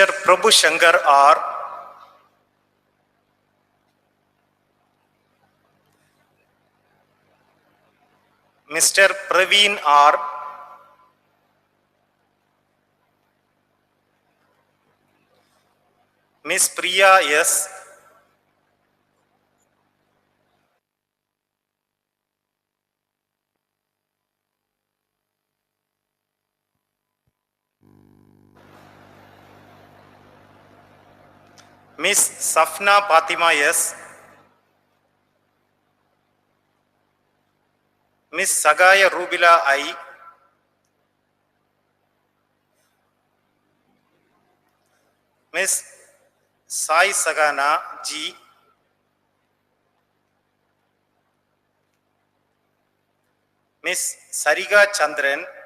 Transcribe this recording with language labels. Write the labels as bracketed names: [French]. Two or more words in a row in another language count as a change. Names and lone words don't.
[English] Prabhu Shankar R, Mr. Praveen R, Miss Priya S, Miss Safna Fatima S, Miss Sagaya Rubila I, Miss Sai Sagana G, Miss Sariga Chandran,